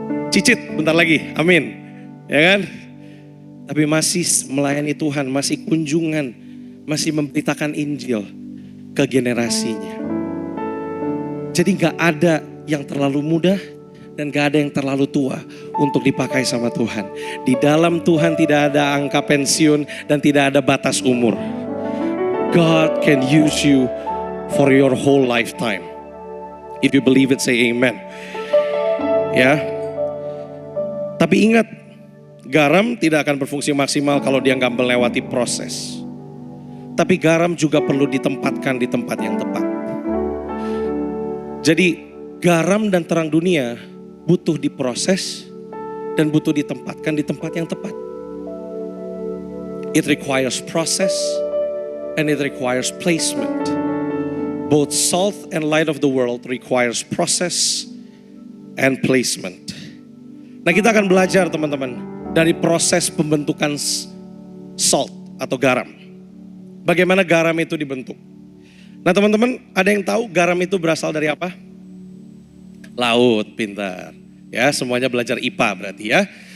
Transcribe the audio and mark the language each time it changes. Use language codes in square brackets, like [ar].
[id] Cicit bentar lagi, amin. Ya kan? Tapi masih melayani Tuhan, masih kunjungan, masih memberitakan Injil ke generasinya. Jadi gak ada yang terlalu muda dan gak ada yang terlalu tua untuk dipakai sama Tuhan. Di dalam Tuhan tidak ada angka pensiun dan tidak ada batas umur. [en] God can use you for your whole lifetime. If you believe it, say amen. [id] Ya. Tapi ingat, garam tidak akan berfungsi maksimal kalau dia nggak melewati proses. Tapi garam juga perlu ditempatkan di tempat yang tepat. Jadi garam dan terang dunia butuh diproses dan butuh ditempatkan di tempat yang tepat. [en] It requires process and it requires placement. Both salt and light of the world requires process and placement. [id] Nah, kita akan belajar teman-teman dari proses pembentukan salt atau garam. Bagaimana garam itu dibentuk. Nah teman-teman, ada yang tahu garam itu berasal dari apa? Laut, pintar. Ya, semuanya belajar IPA berarti ya.